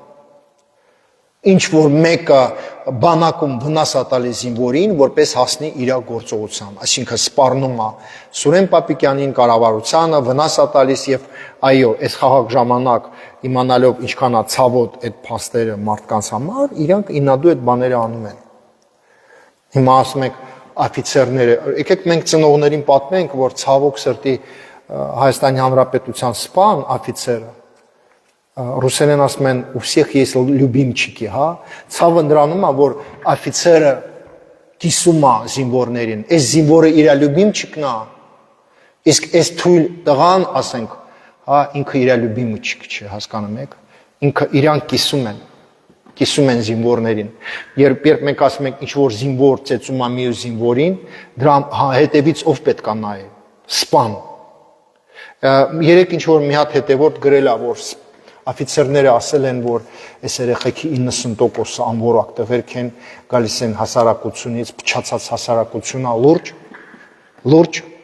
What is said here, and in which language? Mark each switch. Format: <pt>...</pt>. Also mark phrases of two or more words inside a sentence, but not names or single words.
<hy>Ինչ որ մեկը բանակում վնաս է տալիս զինվորին, որպես հասնի իր գործողության, այսինքն սպառնում է Սուրեն Պապիկյանին, կառավարությանը, վնաս է տալիս եւ այո, այս խաղաղ ժամանակ իմանալով ինչքան է ցավոտ այդ փաստերը մարդկանց համար, իրանք ինադու այդ բաները անում են։ Հիմա ասում եք օֆիցերները, եկեք մենք ծնողներին պատմենք, որ ցավոք սրտի Հայաստանի Հանրապետության սպան օֆիցերը ռուսերեն ասում են</hy> <ru>«У всех есть любимчики»,</ru> <hy>հա, ցավը նրանում է, որ օֆիցերը կիսում է զինվորներին, այս զինվորը իր լյուբիմչիկն է, իսկ այս թույլ տղան, ասենք, հա, ինքը իր լյուբիմչիկ չէ, հասկանում եք, ինքը իրանք կիսում են զինվորներին, երբ մենք ասում ենք ինչ-որ զինվոր ծեծում է մյուս զինվորին, դրա հետևից ով պետք է նայի, սպան, երեք ինչ-որ մի հատ հետևորդ գրել է, որ օֆիցերները ասել են, որ այս երեխեքի 90%-ը անորակ տղերք են, գալիս են հասարակությունից, փչացած հասարակությունա լուրջ,</hy>